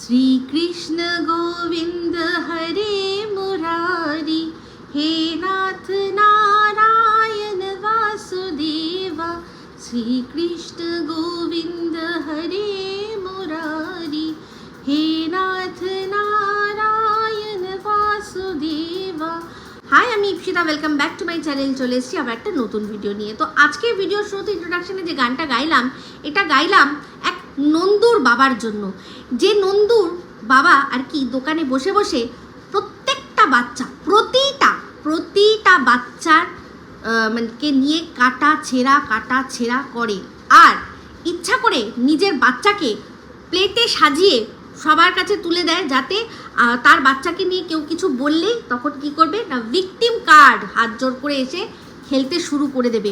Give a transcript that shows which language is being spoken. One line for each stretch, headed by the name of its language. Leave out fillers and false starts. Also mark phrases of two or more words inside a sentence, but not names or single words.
Hindi: श्री कृष्ण गोविंद हरे मुरारी, हे नाथ नारायण वासुदेवा। श्री कृष्ण गोविंद हरे मुरारी, हे नाथ नारायण वासुदेवा।
Bangla: हाय, আমি ইপসিতা,
English: welcome back to my channel.
Bangla: চলে এসেছি আবার একটা নতুন ভিডিও নিয়ে। তো আজকের ভিডিওর শুরুতে ইন্ট্রোডাকশনে যে গানটা গাইলাম, এটা গাইলাম এক নন্দুর বাবার জন্য। যে নন্দুর বাবা আর কি দোকানে বসে বসে প্রত্যেকটা বাচ্চা, প্রতিটা বাচ্চার কে নিয়ে কাটা ছেঁড়া করে, আর ইচ্ছা করে নিজের বাচ্চাকে প্লেটে সাজিয়ে সবার কাছে তুলে দেয়, যাতে তার বাচ্চাকে নিয়ে কেউ কিছু বললেই তখন কি করবে না,
English: victim card
Bangla: হাত জোর করে এসে খেলতে শুরু করে দেবে।